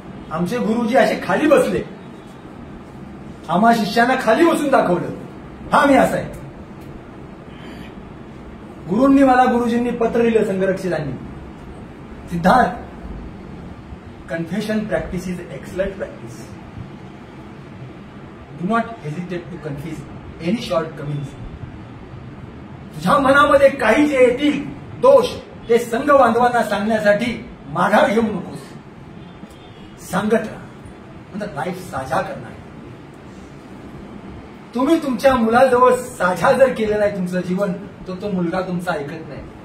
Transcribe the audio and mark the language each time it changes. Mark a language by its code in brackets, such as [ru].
[mr] आमचे गुरुजी असे खाली बसले, आम्हा शिष्यांना खाली बसून दाखवलं, हा मी असा आहे. गुरुजींनी पत्र लिहिलं संघरक्षितांनी, [en] Siddhartha, confession practice is excellent practice. Do not hesitate to confuse any shortcomings. [mr] तुझ्या मनामध्ये काही जे येतील दोष, ते संघ बांधवांना सांगण्यासाठी माघार घेऊ नकोस, सांगत राहा. म्हणजे लाईफ साझा करणार. तुम्ही तुमच्या मुलाजवळ साझा जर केलं नाही तुमचं जीवन, तो मुलगा तुमचा ऐकत नाही.